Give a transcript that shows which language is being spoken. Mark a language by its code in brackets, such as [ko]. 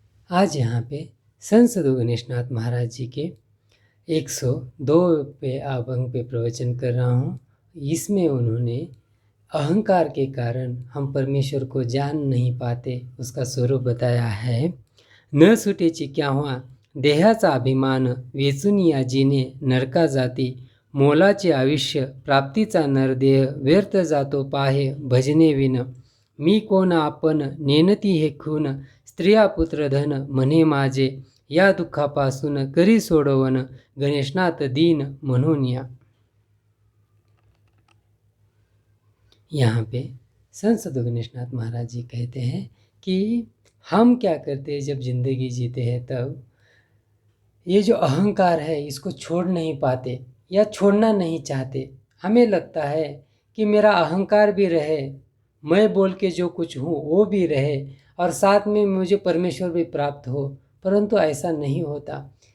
[hi] आज यहाँ पे संत सद्गुरु गणेशनाथ महाराज जी के 102 पे अभंग पे प्रवचन कर रहा हूँ। इसमें उन्होंने अहंकार के कारण हम परमेश्वर को जान नहीं पाते उसका स्वरूप बताया है। [mr] न सुटेची केव्हा देहाचा अभिमान, वेचून या जीने नरका जाती, मोलाचे आयुष्य प्राप्तीचा नरदेह, व्यर्थ जातो पाहे भजने विन, मी कोण आपण नेनती हे खून, स्त्रिया पुत्र धन म्हणे माझे, या दुःखापासून करी सोडवन, गणेशनाथ दीन म्हणून या। [hi] यहाँ पे संत सद्गुरु गणेशनाथ महाराज जी कहते हैं कि हम क्या करते हैं जब जिंदगी जीते हैं, तब ये जो अहंकार है इसको छोड़ नहीं पाते या छोड़ना नहीं चाहते। हमें लगता है कि मेरा अहंकार भी रहे, मैं बोल के जो कुछ हूँ वो भी रहे और साथ में मुझे परमेश्वर भी प्राप्त हो, परंतु ऐसा नहीं होता।